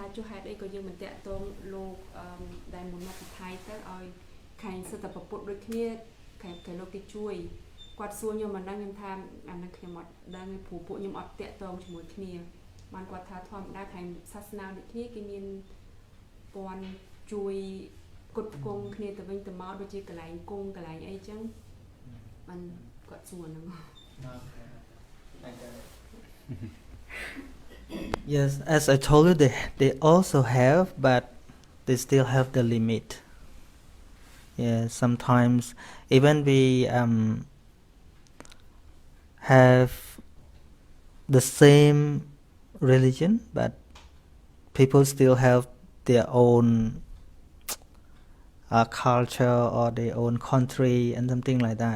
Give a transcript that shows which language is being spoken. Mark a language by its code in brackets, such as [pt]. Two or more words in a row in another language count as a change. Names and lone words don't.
[km] ចុះហេតុអីក៏យើងមិនតាក់ទងលោកដែលមុនមកពីថៃទៅឲ្យខាងសិទ្ធិប្រពុតដូចគ្នាខាងលោកគេជួយគាត់សួរខ្ញុំមិនដឹងខ្ញុំថាអានឹងខ្ញុំអត់ដឹងព្រោះពួកខ្ញុំអត់តាក់ទងជាមួយគ្នាបានគាត់ថាធម្មតាខាងសាសនាដូចគ្នាគេមានពាន់ជួយគុតគង់គ្នាទៅវិញទៅមកដូចជាកន្លែងគង់កន្លែងអីចឹងបាន [en] Yes, as I told you, they also have, but they still have the limit. Yeah, sometimes even we have the same religion, but people still have their own culture or their own country and something like that.